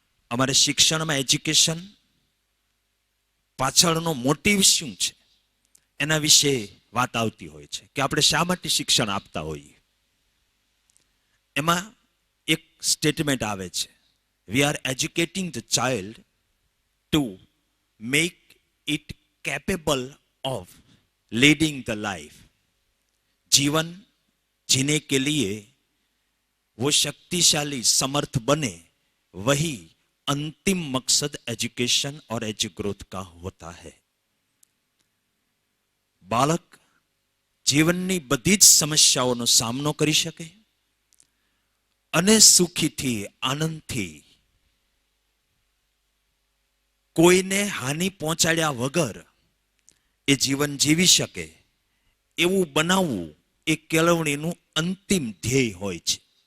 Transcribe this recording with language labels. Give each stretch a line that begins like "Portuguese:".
Gujarati: અમારે શિક્ષણમાં એજ્યુકેશન પાછળનો મોટિવ શું છે એના વિશે વાત આવતી હોય છે કે આપણે શા માટે શિક્ષણ આપતા હોઈએ. એમાં એક સ્ટેટમેન્ટ આવે છે,
English: We are educating the child to make it capable of leading the life.
Hindi: जीवन जीने के लिए वो शक्तिशाली समर्थ बने, वही अंतिम मकसद एजुकेशन और एजु ग्रोथ का होता है.
Gujarati: बालक जीवननी बधी ज समस्याओं सामनो करी सके અને સુખીથી આનંદથી કોઈને હાનિ પહોંચાડ્યા વગર એ જીવન જીવી શકે એવું બનાવવું એ કેળવણીનું અંતિમ ધ્યેય હોય છે.